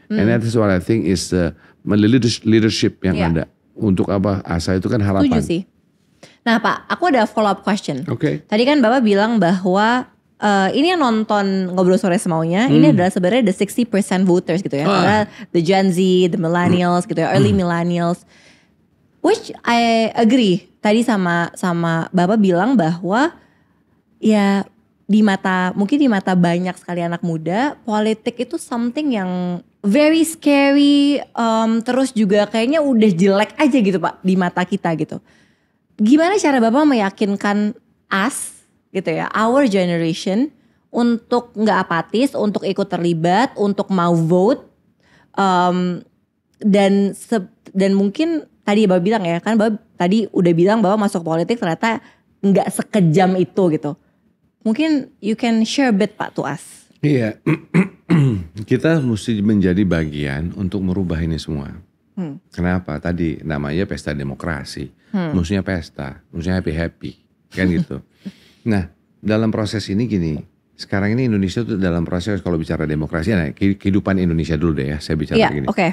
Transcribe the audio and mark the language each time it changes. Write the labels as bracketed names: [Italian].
[English] And that is what I think is the leadership [Indonesian] yang ada. Untuk ASA itu kan harapan. Setuju sih. Nah Pak, aku ada [English] follow up question. [Indonesian] Oke. Tadi kan Bapak bilang bahwa ini yang nonton Ngobrol Sore Semaunya, ini adalah sebenarnya [English] the 60% voters [Indonesian] gitu ya. Karena [English] the Gen Z, the millennials [Indonesian] gitu ya, [English] early millennials. Which I agree. [Indonesian] Tadi sama Bapak bilang bahwa ya mungkin di mata banyak sekali anak muda, politik itu something yang [English] very scary, [Indonesian] terus juga kayaknya udah jelek aja gitu Pak di mata kita gitu. Gimana cara Bapak meyakinkan us gitu ya, [English] our generation, [Indonesian] untuk gak apatis, untuk ikut terlibat, untuk mau vote, dan mungkin tadi Bapak bilang ya, kan Bapak tadi udah bilang bahwa masuk politik ternyata gak sekejam itu gitu. [English] Mungkin you can share a bit Pak to us. [Indonesian] Iya, kita mesti menjadi bagian untuk merubah ini semua. Kenapa? Tadi namanya pesta demokrasi, musuhnya pesta, musuhnya happy-happy, kan gitu. Nah, dalam proses ini gini, sekarang ini Indonesia tuh dalam proses, kalau bicara demokrasi, nah kehidupan Indonesia dulu deh ya, saya bicara gini.